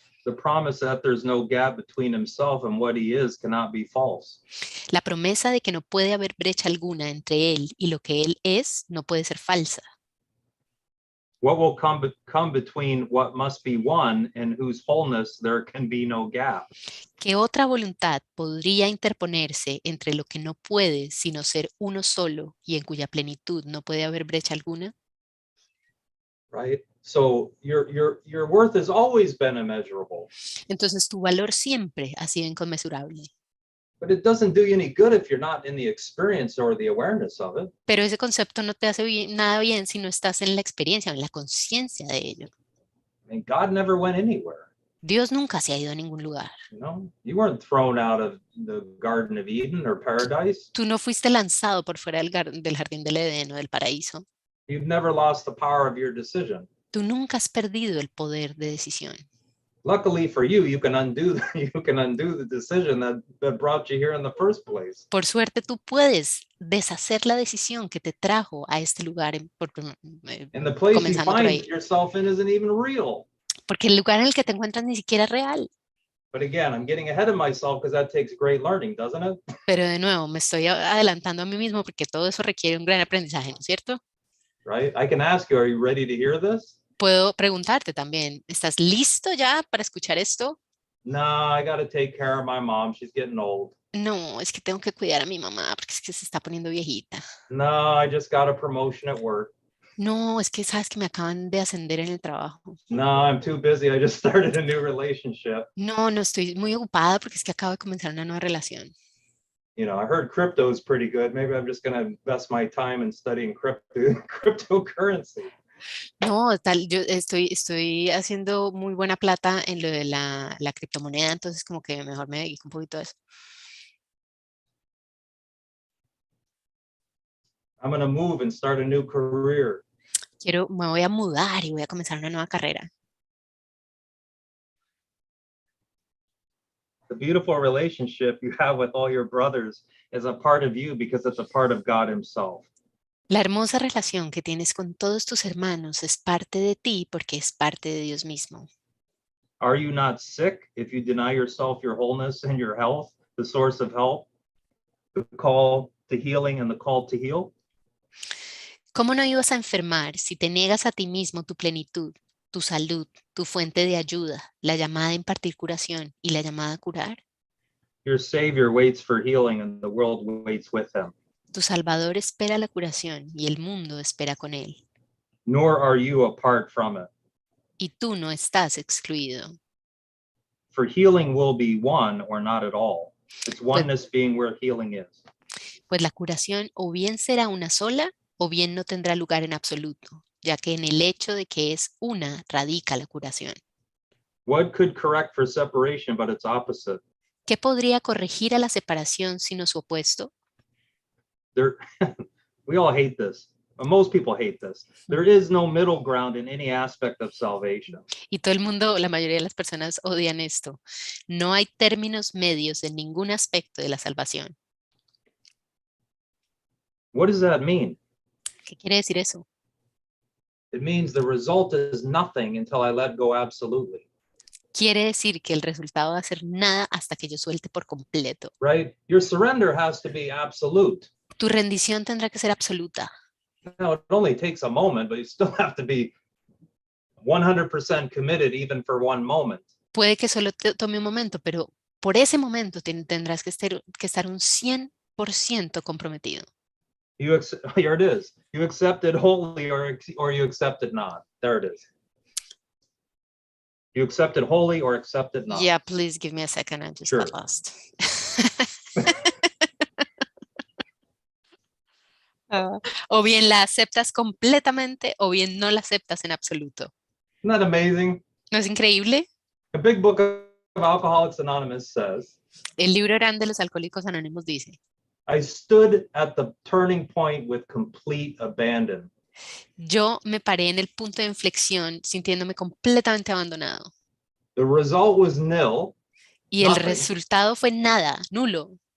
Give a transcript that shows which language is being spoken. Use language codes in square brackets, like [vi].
[en] The promise that there's no gap between himself and what he is cannot be false. [es] La promesa de que no puede haber brecha alguna entre Él y lo que Él es no puede ser falsa. [en] What will come between what must be one and whose wholeness there can be no gap? [es] ¿Qué otra voluntad podría interponerse entre lo que no puede sino ser uno solo y en cuya plenitud no puede haber brecha alguna? [en] Right? So your worth has always been immeasurable. [es] Entonces tu valor siempre ha sido inconmensurable. [en] But it doesn't do you any good if you're not in the experience or the awareness of it. [es] Pero ese concepto no te hace nada bien si no estás en la experiencia o en la conciencia de ello. [en] I mean, God never went anywhere. [es] Dios nunca se ha ido a ningún lugar. [en] You know, you weren't thrown out of the Garden of Eden or paradise. [es] Tú no fuiste lanzado por fuera del jardín del Edén o del paraíso. [en] You've never lost the power of your decision. [es] Tú nunca has perdido el poder de decisión. [en] Luckily for you, you can undo the decision that brought you here in the first place. [es] Por suerte, tú puedes deshacer la decisión que te trajo a este lugar, [en] And the place you [es] comenzando por [en] find [es] ahí. [en] yourself in isn't even real. [es] Porque el lugar en el que te encuentras ni siquiera es real. [en] But again, I'm getting ahead of myself because that takes great learning, doesn't it? [es] Pero de nuevo, me estoy adelantando a mí mismo porque todo eso requiere un gran aprendizaje, ¿no es cierto? [en] Right? I can ask you, are you ready to hear this? [es] Puedo preguntarte también, ¿estás listo ya para escuchar esto? [en] No, I got to take care of my mom. She's getting old. [es] No, es que tengo que cuidar a mi mamá porque es que se está poniendo viejita. [en] No, I just got a promotion at work. [es] No, es que sabes que me acaban de ascender en el trabajo. [en] No, I'm too busy. I just started a new relationship. [es] No, no estoy muy ocupada porque es que acabo de comenzar una nueva relación. [en] You know, I heard crypto is pretty good. Maybe I'm just going to invest my time in studying cryptocurrency. [es] No, yo estoy haciendo muy buena plata en lo de la criptomoneda, entonces como que mejor me dedico un poquito a eso. [en] I'm going to move and start a new career. [es] Me voy a mudar y voy a comenzar una nueva carrera. [en] The beautiful relationship you have with all your brothers is a part of you because it's a part of God himself. [es] La hermosa relación que tienes con todos tus hermanos es parte de ti porque es parte de Dios mismo. [en] Are you not sick if you deny yourself your wholeness and your health, the source of health, the call to healing and the call to heal? [es] ¿Cómo no ibas a enfermar si te niegas a ti mismo tu plenitud, tu salud, tu fuente de ayuda, la llamada a impartir curación y la llamada a curar? [en] Your Savior waits for healing and the world waits with him. [es] Tu Salvador espera la curación y el mundo espera con él. [en] Nor are you apart from it. [es] Y tú no estás excluido. [en] For healing will be one or not at all. It's oneness being where healing is. [es] Pues la curación o bien será una sola o bien no tendrá lugar en absoluto, ya que en el hecho de que es una radica la curación. [en] What could correct for separation but its opposite? [es] ¿Qué podría corregir a la separación sino su opuesto? [en] We all hate this. Most people hate this. There is no middle ground in any aspect of salvation. [es] Y todo el mundo, la mayoría de las personas odian esto. No hay términos medios en ningún aspecto de la salvación. [en] What does that mean? [es] ¿Qué quiere decir eso? [en] It means the result is nothing until I let go absolutely. [es] Quiere decir que el resultado va a ser nada hasta que yo suelte por completo. [en] Right? Your surrender has to be absolute. [es] Tu rendición tendrá que ser absoluta. [en] Now, it only takes a moment, but you still have to be 100% committed even for one moment. [es] Puede que solo te tome un momento, pero por ese momento tendrás que estar un 100% comprometido. [en] Here it is. You accept it wholly or you accept it not. There it is. You accept it wholly or accept it not. Yeah, please give me a second. I just got lost. [es] O bien la aceptas completamente o bien no la aceptas en absoluto. [en] Isn't that amazing? [es] ¿No es increíble? [en] The big book of Alcoholics Anonymous says, [es] El libro grande de los alcohólicos anónimos dice, [en] I stood at the turning point with complete abandon. [es] yo me paré en el punto de inflexión sintiéndome completamente abandonado. [en] The result was nil. [es] Y el resultado fue nada, nulo.